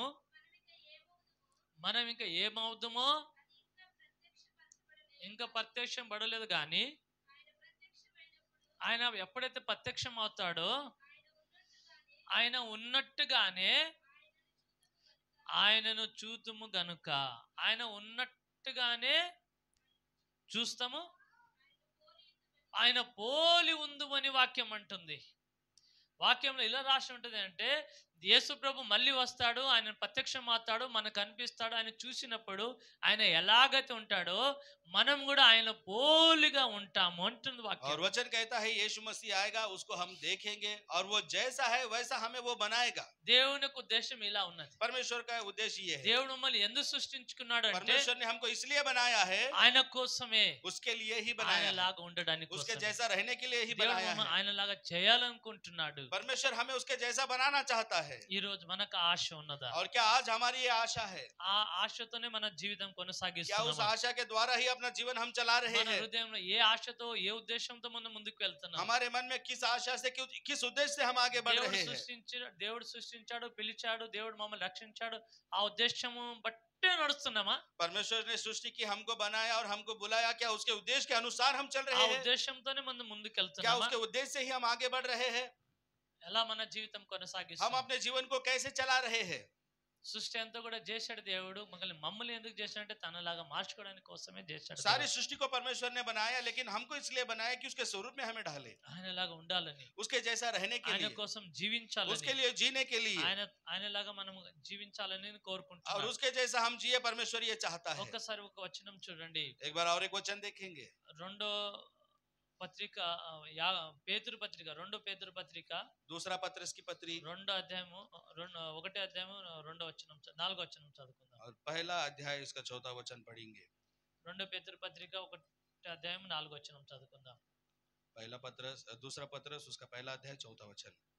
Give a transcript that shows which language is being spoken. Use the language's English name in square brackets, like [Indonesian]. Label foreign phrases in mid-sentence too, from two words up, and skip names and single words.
[Telugu] మనం ఇంకా ఏమవుతామో ఇంకా ప్రత్యక్షం పడలేదు, కానీ ఆయన ఎప్పుడైతే ప్రత్యక్షం అవుతాడో ఆయన ఉన్నట్టుగానే ఆయనను చూతుము గనుక, ఆయన ఉన్నట్టుగానే చూస్తాము, ఆయన పోలి ఉందుమని వాక్యం అంటుంది. వాక్యంలో ఇలా రాసి ఉంటుంది అంటే యేసు ప్రభు మళ్ళీ వస్తాడు, ఆయన ప్రత్యక్షం అవుతాడు, మనకు కనిపిస్తాడు. ఆయన చూసినప్పుడు ఆయన ఎలాగైతే ఉంటాడో మనం కూడా ఆయన పోలిగా ఉంటాము అంటుంది వాక్యం. [Hindi] और वचन कहता है यीशु मसीह आएगा, उसको हम देखेंगे और वो जैसा है वैसा हमें वो बनाएगा। [Telugu] దేవుని యొక్క ఉద్దేశం ఇలా ఉన్నది. [Hindi] परमेश्वर का उद्देश्य ये है। [Telugu] దేవుడు మమ్మల్ని ఎందుకు సృష్టించుకున్నాడు అంటే [Hindi] परमेश्वर ने हमको इसलिए बनाया है, [Telugu] ఆయన కోసమే, [Hindi] उसके लिए ही बनाया है, [Telugu] ఆయనలాగా ఉండడానికి [Hindi] उसके [Telugu] కోసమే. [Hindi] जैसा रहने के लिए ही [Telugu] దేవుడు [Hindi] बनाया है। [Telugu] ఆయనలాగా చేయాలనుకుంటున్నాడు. [Hindi] परमेश्वर हमें उसके जैसा बनाना चाहता है। है। [Telugu] ఈ రోజు మనకు ఆశ ఉన్నదా? [Hindi] और क्या आज हमारी ये आशा है? [Telugu] ఆ ఆశతోనే మన జీవితం [Hindi] क्या उस [Telugu] కొనసాగిస్తున్నామా? [Hindi] आशा के द्वारा ही अपना जीवन हम चला रहे [Telugu] మన [Hindi] हैं? [Telugu] హృదయంలో ఏ ఆశతో ఏ ఉద్దేశంతో మనం ముందుకు వెళ్తున్నాం? [Hindi] हमारे मन में किस आशा से, किस उद्देश्य से हम आगे बढ़ रहे हैं? [Telugu] దేవుడు సృష్టించాడు, పిలిచాడు, దేవుడు మమ్మల్ని రక్షించాడు, ఆ ఉద్దేశము బట్టే నడుస్తున్నామా? [Hindi] परमेश्वर ने सृष्टि की, हमको बनाया और हमको बुलाया, क्या उसके उद्देश्य के अनुसार हम चल [Telugu] ఆ [Hindi] रहे हैं? [Telugu] ఉద్దేశంతోనే మనం ముందుకు [Hindi] क्या [Telugu] వెళ్తున్నామా? [Hindi] उसके उद्देश्य से ही हम आगे बढ़ रहे हैं? [Telugu] ఎలా మన జీవితం [Hindi] हम [Telugu] కొనసాగిస్తున్నాం? [Hindi] अपने जीवन को कैसे चला रहे हैं? [Telugu] సృష్టి అంతా కూడా చేశాడు దేవుడు. మమ్మల్ని ఎందుకు చేశాడంటే తనలాగా మార్చుకోవడానికి కోసమే చేశాడు. [Hindi] सारी सृष्टि को परमेश्वर ने बनाया, लेकिन हमको इसलिए बनाया कि उसके स्वरूप में हमें ढाले, [Telugu] ఆయనలాగా ఉండాలని, [Hindi] उसके जैसा रहने के [Telugu] ఆయన [Hindi] लिए, [Telugu] కోసం [Hindi] उसके [Telugu] జీవించాలని, [Hindi] लिए जीने के लिए, [Telugu] ఆయనలాగా మనం జీవించాలని [Hindi] और [Telugu] కోరుకుంటున్నాం. [Hindi] उसके जैसा हम जिए, परमेश्वर ये चाहता है। [Telugu] ఒక్కసారి ఒక వచనం చూడండి. [Hindi] एक बार और एक वचन देखेंगे। [Telugu] రెండో పత్రిక, పేతురు పత్రిక, రెండో పేతురు పత్రిక [Hindi] दूसरा पत्रस की पत्री, [Telugu] రెండో అధ్యాయము, ఒకటో అధ్యాయము రెండో వచనం, నాలుగో వచనం చదువుకుందాం. [Hindi] और पहला अध्याय इसका 4वां वचन पढ़ेंगे। [Telugu] రెండో పేతురు పత్రిక ఒకటో అధ్యాయం నాలుగో వచనం చదువుకుందాం. [Hindi] पहला पत्रस, दूसरा पत्रस उसका पहला अध्याय 4वां वचन।